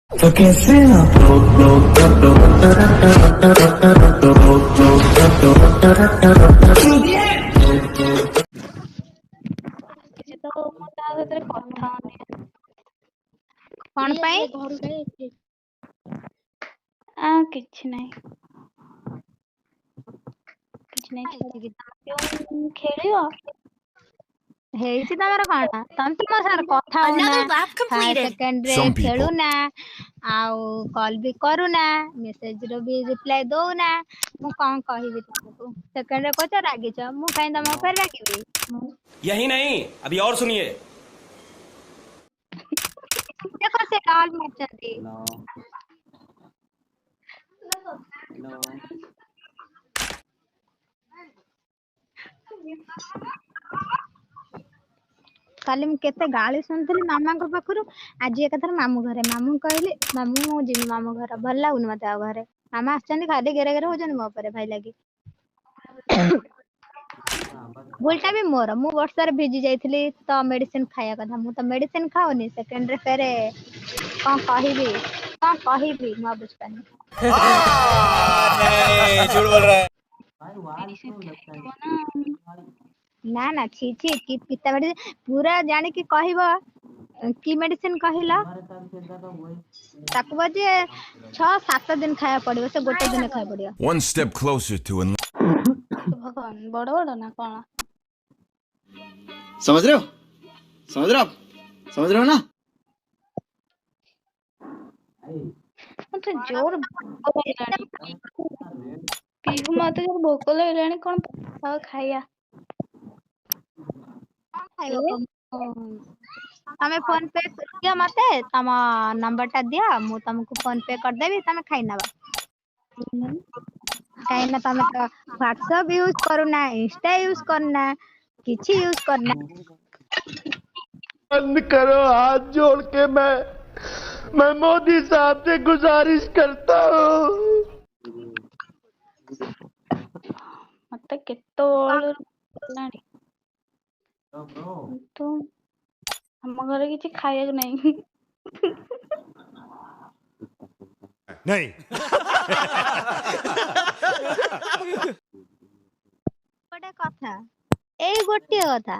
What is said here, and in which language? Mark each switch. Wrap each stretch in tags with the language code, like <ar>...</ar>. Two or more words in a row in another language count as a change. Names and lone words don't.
<hi>तो कैसे आप</hi> <or>କିଛି ତ ମୁଁ ତା ସାଥିରେ କଥା ହଉନି। କଣ ପାଇଁ? କିଛି ନାହିଁ ଛାଡ଼। ଖେଳିବ? ହେଇଛି ତମର କଣ? ତମେ ତ ମୋ ସାଙ୍ଗରେ କଥା ହଉନା,</or> <en>first secondରେ Some people.</en> <or>ଖେଳୁନା, ଆଉ କଲ୍ ବି କରୁନା, ମେସେଜର ବି ରିପ୍ଲାଏ ଦଉନା। ମୁଁ କଣ କହିବି ତମକୁ? ସେକେଣ୍ଡରେ କହୁଛ ରାଗିଛ, ମୁଁ କାହିଁ ତମ ଉପରେ ରାଗିବି?</or> <hi>यही नहीं अभी और सुनिए।</hi> <or>ଦେଖ ସେ କଲ୍ ମାରିଛନ୍ତି। କାଲି ମୁଁ କେତେ ଗାଳି ଶୁଣିଥିଲି ମାମାଙ୍କ ପାଖରୁ। ଆଜି ଏକାଥରେ ମାମୁଁ ଘରେ। ମାମୁଁ କହିଲି ମାମୁଁ ମୁଁ ଯିବି ମାମୁଁ ଘର, ଭଲ ଲାଗୁନି ମତେ ଆଉ ଘରେ। ମାମା ଆସିଛନ୍ତି ଖାଲି ଗେରେ ଗେରେ ହଉଛନ୍ତି ମୋ ଉପରେ ଭାଇ ଲାଗି। ଭୁଲଟା ବି ମୋର, ମୁଁ ବର୍ଷାରେ ଭିଜି ଯାଇଥିଲି ତ ମେଡିସିନ ଖାଇବା କଥା। ମୁଁ ତ ମେଡିସିନ ଖାଉନି, ସେକେଣ୍ଡରେ ଫେରେ କଣ କହିବି ମୁଁ ବୁଝିପାରୁନି।</or> <hi>नहीं झूठ बोल रहा है।</hi> <or>ନା ନା छी छी, କି ପିତା ମେଡିସିନ ପୁରା ଜାଣିକି କହିବ। କି ମେଡିସିନ କହିଲ? ତାକୁ ବୋଧେ 6-7 ଦିନ ଖାଇବାକୁ ପଡିବ, ସେ ଗୋଟେ ଦିନ ଖାଇବାକୁ ପଡିବ।</or> <en>One step closer to</en> <or>ଭଗବାନ ବଡ ବଡ ନା କଣ?</or> <hi>समझ रहे हो समझ रहे हो आप समझ रहे हो ना।</hi> <or>ମତେ ଜୋର ଭୋକ ଲାଗିଲାଣି। ପିହୁ ମତେ ଜୋର ଭୋକ ଲାଗିଲାଣି, କଣ ପଖାଳ ଖାଇବା? ଖାଇବ ତମେ ଫୋନ ପେ ଦିଅ ମତେ, ତମ ନମ୍ବର ଟା ଦିଅ, ମୁଁ ତମକୁ ଫୋନ ପେ କରିଦେବି, ତମେ ଖାଇନବ। କାହିଁକି ନା ତମେ ତ ହ୍ୱାଟ୍ସଆପ ୟୁଜ କରୁନା, ଇନଷ୍ଟା ୟୁଜ କରୁନା, କିଛି ୟୁଜ କରୁନା।</or> <hi>बंद करो हाथ जोड़ के मैं मोदी साहब से गुजारिश करता हूँ।</hi> <or>ମତେ କେତେବେଳୁ ହେଲାଣି, କିନ୍ତୁ ଆମ ଘରେ କିଛି ଖାଇବାକୁ ନାହିଁ।</or> <hi>नहीं</hi> <or>ଗୋଟେ କଥା, ଏଇ ଗୋଟିଏ କଥା।</or>